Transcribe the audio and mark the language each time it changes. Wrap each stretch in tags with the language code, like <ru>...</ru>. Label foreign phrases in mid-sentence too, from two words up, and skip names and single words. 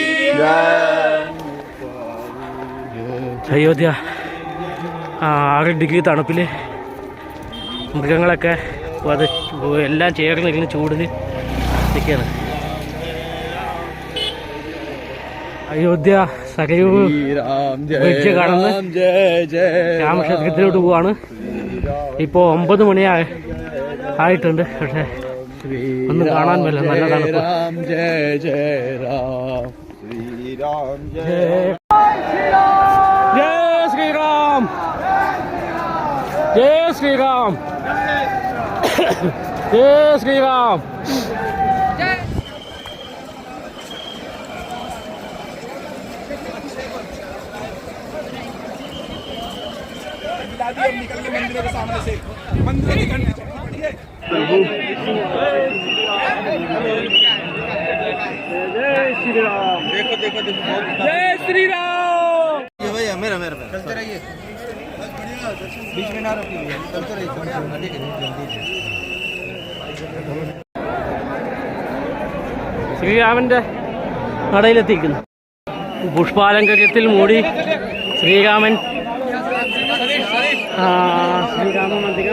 <ml>അയോധ്യ 6 ഡിഗ്രി തണുപ്പിൽ മൃഗങ്ങളൊക്കെ അത് എല്ലാം ചേർന്നിരുന്ന് ചൂടിൽ നിൽക്കുകയാണ്. അയോധ്യ സരയൂ ബ്രിഡ്ജ് കടന്ന് രാമക്ഷേത്രത്തിലോട്ട് പോവാണ്. ഇപ്പോൾ 9 മണി ആയിട്ടുണ്ട്. പക്ഷേ ഒന്നും കാണാൻ പറ്റില്ല, നല്ല തണുപ്പ്.</ml> <hi>जय जय राम, श्री राम जय जय श्री राम, जय श्री राम, जय श्री राम. निकल के मंदिर के सामने से मंदिर की घंटी जय श्री राम. देखो देखो देखो, जय श्री राम. ये भैया मेरा मेरा चलते रहिए, बीच में ना रखिए, चलते रहिए.</hi> <ml>ശ്രീരാമൻ്റെ നടയിലെത്തിക്കുന്നു. പുഷ്പാലങ്കാരത്തിൽ മൂടി ശ്രീരാമൻ ശ്രീരാമൻ അധികം.</ml>